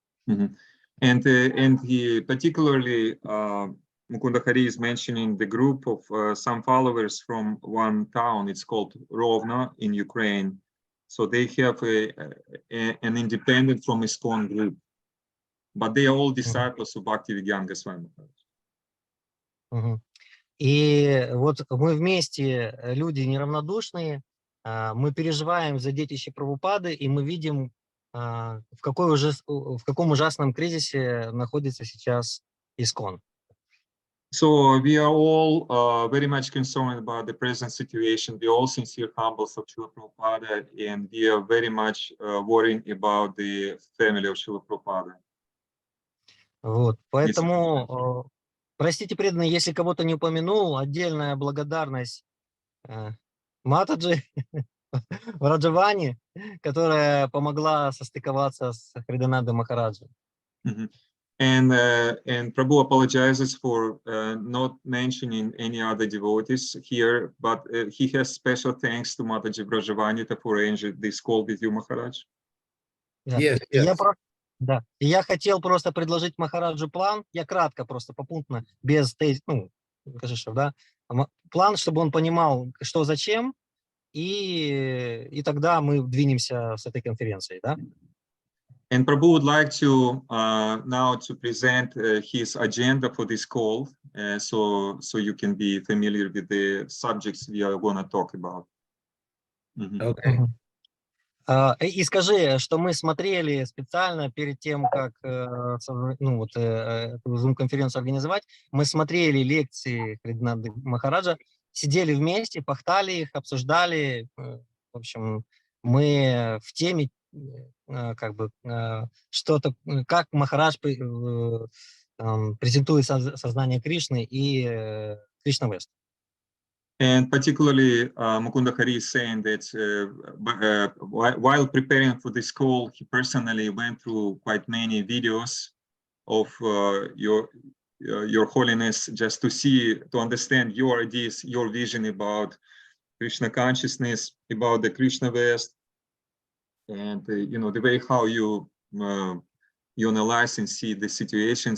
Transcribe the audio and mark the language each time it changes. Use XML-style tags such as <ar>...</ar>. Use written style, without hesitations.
<en>And he particularly Mukunda Hari is mentioning the group of some followers from one town. It's called Rovno in Ukraine. So they have an independent from ISKCON group, but they are all disciples of Bhaktivedanta Goswami Maharaj.</en> <ru>И вот мы вместе, люди неравнодушные, мы переживаем за детище Прабхупады, и мы видим, в каком ужасном кризисе находится сейчас ISKCON.</ru> <en>So we are all very much concerned about the present situation. We are all sincere humbles of Srila Prabhupada, and we are very much worrying about the family of Srila Prabhupada.</en> <ru>Вот, поэтому, простите, преданные, если кого-то не упомянул, отдельная благодарность Матаджи Раджавани, которая помогла состыковаться с Хридаянандой Махараджем.</ru> <en>And Prabhu apologizes for not mentioning any other devotees here, but he has special thanks to Mataji Brajavani for arranging this call with you, Maharaj. Yes.</en> <ru>Да. И я хотел просто предложить Махараджу план, я кратко, просто попутно, без Кашишев, да, план, чтобы он понимал, что зачем, и тогда мы двинемся с этой конференцией, да?</ru> <en>And Prabhu would like to now to present his agenda for this call, so you can be familiar with the subjects we are going to talk about. Okay.</en> <ru>И скажи, что мы смотрели специально перед тем, как эту Zoom-конференцию организовать, мы смотрели лекции Хридаянанды Махараджа, сидели вместе, пахтали их, обсуждали. В общем, мы в теме, как бы, что-то, как Махарадж презентует сознание Кришны и Кришна Вест.</ru> <en>And particularly, Mukunda Hari is saying that while preparing for this call, he personally went through quite many videos of your holiness, just to understand your ideas, your vision about Krishna consciousness, about the Krishna West, and the way how you analyze and see the situation.</en>